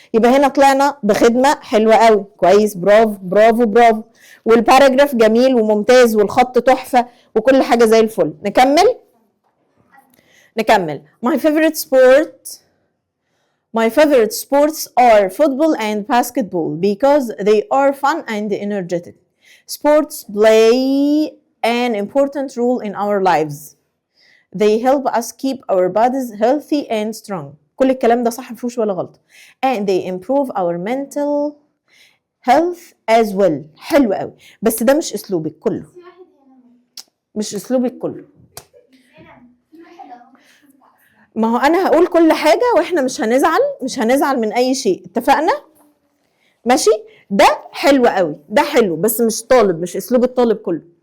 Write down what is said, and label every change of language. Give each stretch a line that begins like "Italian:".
Arabic: يبقى هنا طلعنا بخدمة حلوة قوي، كويس، برافو. والباراجراف جميل وممتاز والخط تحفة وكل حاجة زي الفل. نكمل.
English: My favorite sports are football and basketball because they are fun and energetic. Sports play an important role in our lives. They help us keep our bodies healthy and strong.
Arabic: كل الكلام ده صح، مفيهوش ولا غلط.
English: And they improve our mental health as well.
Arabic: حلو قوي، بس ده مش اسلوبك كله، مش اسلوبك كله. ما هو انا هقول كل حاجه واحنا مش هنزعل من اي شيء، اتفقنا؟ ماشي. ده حلو قوي، ده حلو، بس مش اسلوب الطالب كله.